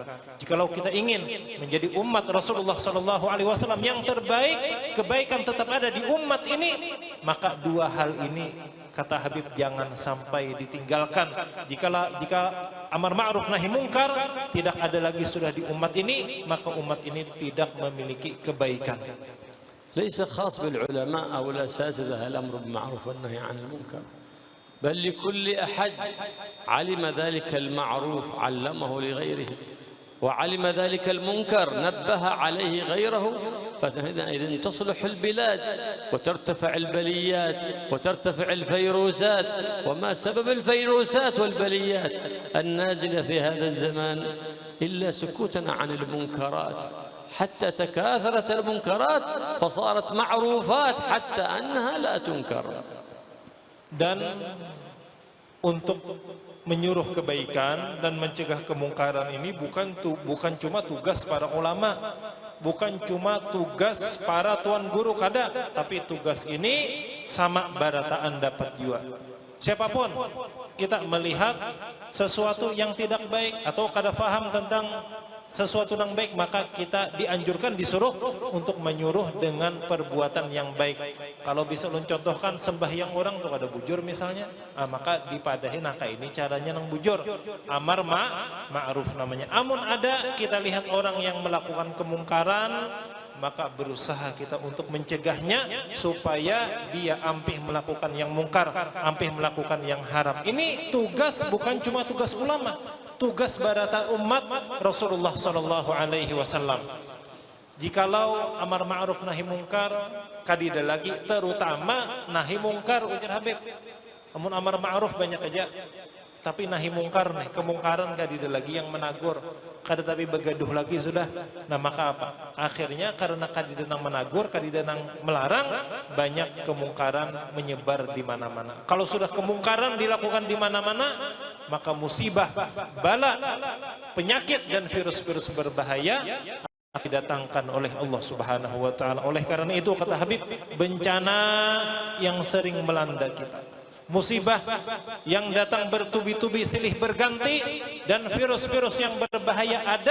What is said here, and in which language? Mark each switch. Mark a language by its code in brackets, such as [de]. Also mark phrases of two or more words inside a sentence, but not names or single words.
[id] Jikalau kita ingin menjadi umat Rasulullah [ar] sallallahu alaihi wasallam [id] yang terbaik, kebaikan tetap ada di umat ini, maka dua hal ini kata Habib jangan sampai ditinggalkan. Jika [ar] amar ma'ruf nahi mungkar [id] tidak ada lagi sudah di umat ini, maka umat ini tidak memiliki kebaikan. [ar] ليس خاص بالعلماء أو الأساتذة الأمر بالمعروف والنهي عن المنكر، بل لكل أحد علم ذلك المعروف علمه لغيره، وعلم ذلك المنكر نبه عليه غيره، فإذن تصلح البلاد وترتفع البليات وترتفع الفيروسات. وما سبب الفيروسات والبليات النازلة في هذا الزمان إلا سكوتنا عن المنكرات، حتى تكاثرت المنكرات فصارت معروفات حتى أنها لا تنكر. [id] Dan untuk menyuruh kebaikan dan mencegah kemungkaran ini bukan cuma tugas para ulama, bukan cuma tugas para tuan guru kada, tapi tugas ini sama [bjn] barataan dapat jua. [id] Siapapun kita melihat sesuatu yang tidak baik atau kada faham tentang sesuatu yang baik, maka kita dianjurkan, disuruh untuk menyuruh dengan perbuatan yang baik. [bjn] Kalau bisa ulun contohkan sembahyang orang tuh ada bujur misalnya, maka dipadahin ini caranya nang bujur, [ar] amar ma'ruf [id] namanya. Amun ada kita lihat orang yang melakukan kemungkaran, maka berusaha kita untuk mencegahnya supaya dia ampih melakukan yang mungkar, ampih melakukan yang haram. Ini tugas bukan cuma tugas ulama, tugas barata umat Rasulullah [ar] sallallahu alaihi wasallam. [id] Jikalau [ar] amar ma'ruf nahi mungkar [bjn] kadida lagi, [id] terutama nahi mungkar ujar Habib. Amun [ar] amar ma'ruf [id] banyak aja, tapi [ar] nahi mungkar [id] nih, kemungkaran [bjn] kadida lagi [id] yang menagur, [bjn] kada tapi begaduh lagi sudah. [id] Nah maka apa? Akhirnya karena [bjn] kadida nang menagur, kadida nang melarang, [id] banyak kemungkaran menyebar di mana-mana. Kalau sudah kemungkaran dilakukan di mana-mana, maka musibah, bala, penyakit dan virus-virus berbahaya didatangkan oleh Allah [ar] Subhanahu wa taala. [id] Oleh karena itu kata Habib, bencana yang sering melanda kita, musibah yang datang bertubi-tubi silih berganti, dan virus-virus yang berbahaya ada.